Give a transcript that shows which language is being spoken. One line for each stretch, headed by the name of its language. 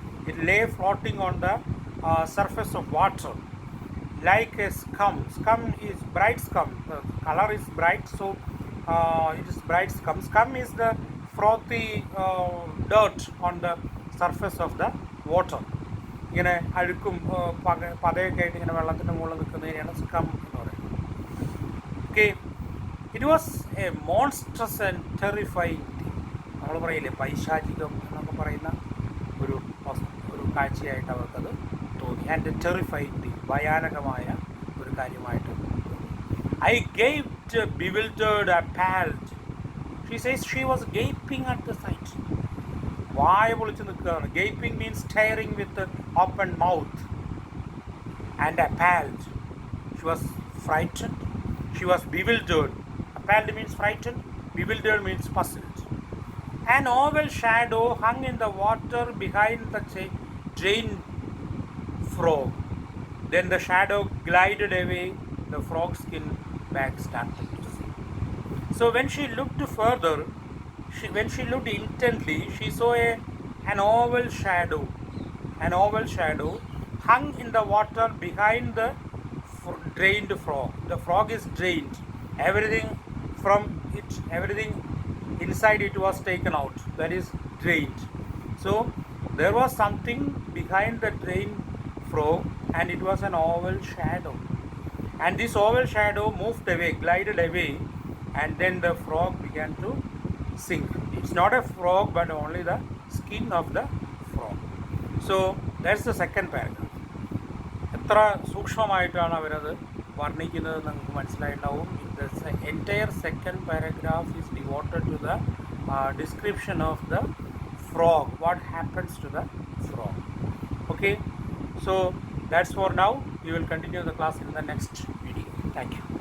English: It lay floating on the surface of water like a scum. Scum is bright scum. The color is bright, so it is bright scum. Scum is the frothy dirt on the surface of the water.
Malayalam: ഇങ്ങനെ അഴുക്കും പതയൊക്കെ ആയിട്ട് ഇങ്ങനെ വെള്ളത്തിൻ്റെ മുകളിൽ നിൽക്കുന്നതിനെയാണ് scum എന്ന് പറയുന്നത്.
English: Okay, it was a monstrous and terrifying thing.
Malayalam: നമ്മൾ പറയില്ലേ പൈശാചികം എന്നൊക്കെ പറയുന്ന ഒരു കാഴ്ചയായിട്ട് അവർക്കത് തോന്നി.
English: and terrifying thing,
Malayalam: ഭയാനകമായ ഒരു കാര്യമായിട്ട് തോന്നി.
English: I gaped, bewildered, appalled. She says she was gaping at the sight.
Malayalam: വായ പൊളിച്ച് നിൽക്കുകയാണ്.
English: Gaping means staring with open mouth. And appalled. She was frightened. She was bewildered. Appalled means frightened. Bewildered means puzzled. An oval shadow hung in the water behind the drained frog. Then the shadow glided away. The frog skin back started to see. So when she looked further, when she looked intently, she saw an oval shadow. An oval shadow hung in the water behind the drained frog. The frog is drained. Everything from it, everything inside it was taken out. That is drained. So there was something behind the drained frog, and it was an oval shadow. And this oval shadow moved away, glided away, and then the frog began to sink. It's not a frog, but only the skin of the frog. So that's the second paragraph.
Malayalam: എത്ര സൂക്ഷ്മമായിട്ടാണ് അവരത് വർണ്ണിക്കുന്നത് നിങ്ങൾക്ക് മനസ്സിലായിട്ടുണ്ടാവും.
English: The entire second paragraph is devoted to the description of the frog, what happens to the frog. Okay, so that's for now. We will continue the class in the next video. Thank you.